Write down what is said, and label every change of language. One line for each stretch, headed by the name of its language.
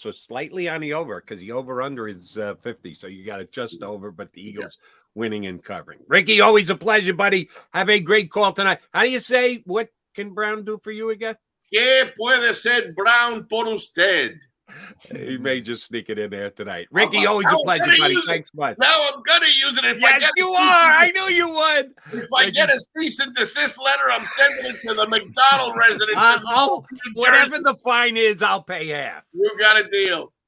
English: So slightly on the over, because the over-under is 50. So you got it just over, but the Eagles winning and covering. Ricky, always a pleasure, buddy. Have a great call tonight. How do you say, what can Brown do for you again?
Spanish: ¿Qué puede ser Brown por usted?
English: He may just sneak it in there tonight. Ricky, always a pleasure, buddy. Thanks much. Now I'm going to use it. Yes, you are. I knew you would. If I get a cease and desist letter, I'm sending it to the McDonald residence. Whatever the fine is, I'll pay half. You got a deal.